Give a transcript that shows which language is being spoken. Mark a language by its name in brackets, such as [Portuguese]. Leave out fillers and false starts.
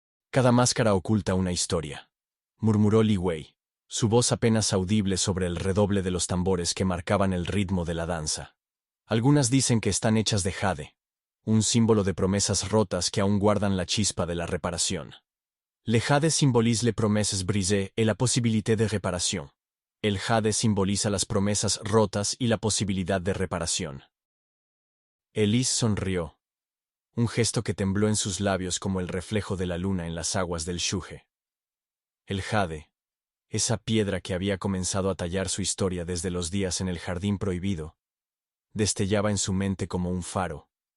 [Spanish] Cada máscara oculta una historia, murmuró Li Wei, su voz apenas audible sobre el redoble de los tambores que marcaban el ritmo de la danza. Algunas dicen que están hechas de jade, un símbolo de promesas rotas que aún guardan la chispa de la reparación. [French] Le jade symbolise les promesses brisées et la possibilité de réparation. [Spanish] El jade simboliza las promesas rotas y la posibilidad de reparación. Elise sonrió, un gesto que tembló en sus labios como el reflejo de la luna en las aguas del Shuge. El jade, esa piedra que había comenzado a tallar su historia desde los días en el jardín prohibido, destellaba en su mente como un faro.